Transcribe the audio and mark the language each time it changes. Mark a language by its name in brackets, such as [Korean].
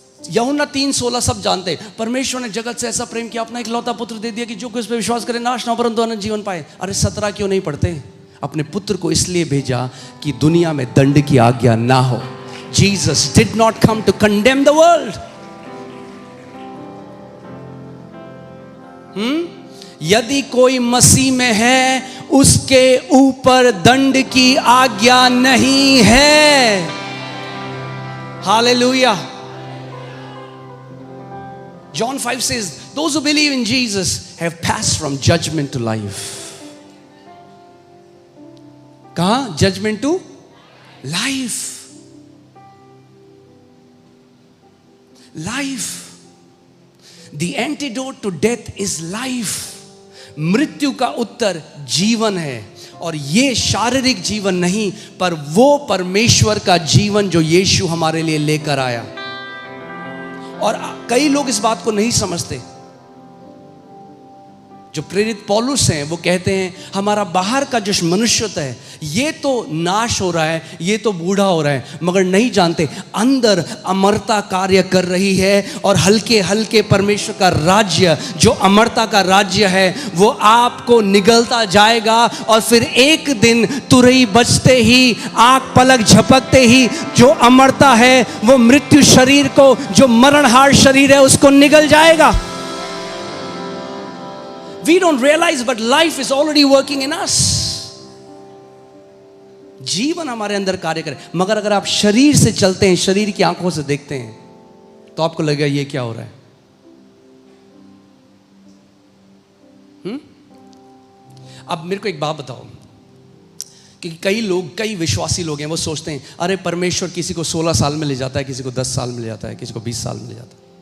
[Hindi] यूहन्ना 3:16 सब जानते हैं, परमेश्वर ने जगत से ऐसा प्रेम किया, अपना इकलौता पुत्र दे दिया कि जो कोई उस पर विश्वास करे नाश ना हो परंतु अनंत जीवन पाए. अरे 17 क्यों नहीं पढ़ते? अपने पुत्र को इसलिए भेजा कि दुनिया में दंड की आज्ञा ना हो. [English] Jesus did not come to condemn the world. [Hindi] यदि कोई मसीह में है उसके ऊपर दंड की आज्ञा नहीं है. Hallelujah. [English] John 5 says, those who believe in Jesus have passed from judgment to life. [Hindi] कहां? [English] Judgment to life. Life. The antidote to death is life. [Hindi] मृत्यु का उत्तर जीवन है, और ये शारीरिक जीवन नहीं, पर वो परमेश्वर का जीवन जो यीशु हमारे लिए लेकर आया. और कई लोग इस बात को नहीं समझते. जो प्रेरित पौलुस हैं वो कहते हैं हमारा बाहर का जो मनुष्यता है ये तो नाश हो रहा है, ये तो बूढ़ा हो रहा है, मगर नहीं जानते अंदर अमरता कार्य कर रही है. और हल्के हल्के परमेश्वर का राज्य, जो अमरता का राज्य है, वो आपको निगलता जाएगा. और फिर एक दिन तुरही बजते ही, आंख पलक झपकते ही, जो अमरता है वो मृत्यु शरीर को, जो मरणहार शरीर है, उसको निगल जाएगा. [English] We don't realize, but life is already working in us. [Hindi] जीवन हमारे अंदर कार्य करे. मगर अगर आप शरीर से चलते हैं, शरीर की आंखों से देखते हैं, तो आपको लगेगा ये क्या हो रहा है. अब मेरे को एक बात बताओ कि कई लोग, कई विश्वासी लोग हैं, वो सोचते हैं अरे परमेश्वर किसी को 16 साल में ले जाता है, किसी को 10 साल में ले जाता है, किसी को 20 साल में ले जाता है.